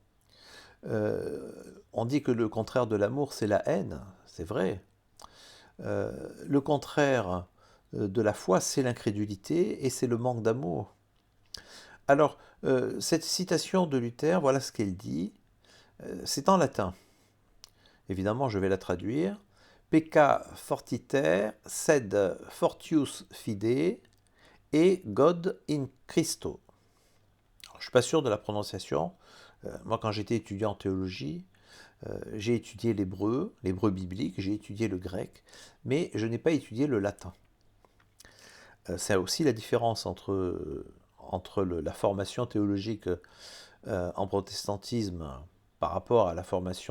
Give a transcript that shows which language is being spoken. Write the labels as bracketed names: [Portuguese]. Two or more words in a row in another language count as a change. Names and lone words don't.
[French] On dit que le contraire de l'amour, c'est la haine, c'est vrai. Le contraire de la foi, c'est l'incrédulité et c'est le manque d'amour. Alors, cette citation de Luther, voilà ce qu'elle dit. C'est en latin. Évidemment, je vais la traduire. [Latin] Pecca fortiter, sed fortius fide, et God in Christo. [French] Alors, je ne suis pas sûr de la prononciation. Moi, quand j'étais étudiant en théologie, j'ai étudié l'hébreu biblique, j'ai étudié le grec, mais je n'ai pas étudié le latin. C'est aussi la différence entre la formation théologique en protestantisme par rapport à la formation